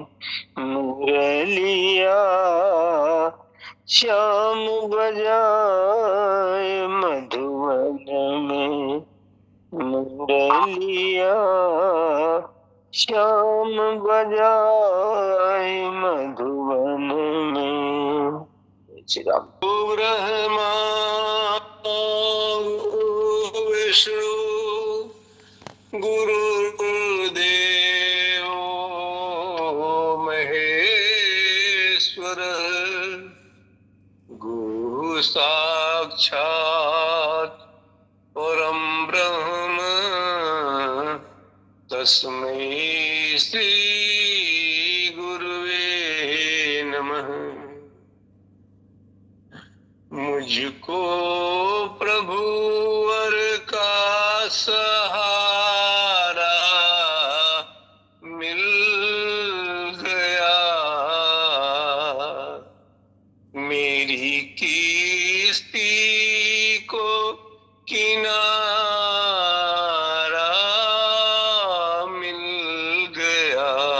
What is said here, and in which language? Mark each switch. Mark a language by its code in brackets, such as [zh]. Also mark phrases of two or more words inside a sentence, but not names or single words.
[hi] मुरलिया श्याम बजाए मधुवन में। मुरलिया श्याम बजाए मधुवन में। श्री राम। [sa] ब्रह्मा विष्णु गुरुर्देव महेश्वर, गुरु साक्षात् परम ब्रह्म, तस्मै श्री गुरुवे नमः। [hi] मुझको प्रभुवर का सहारा मिल गया, मेरी किस्ती को किनारा मिल गया।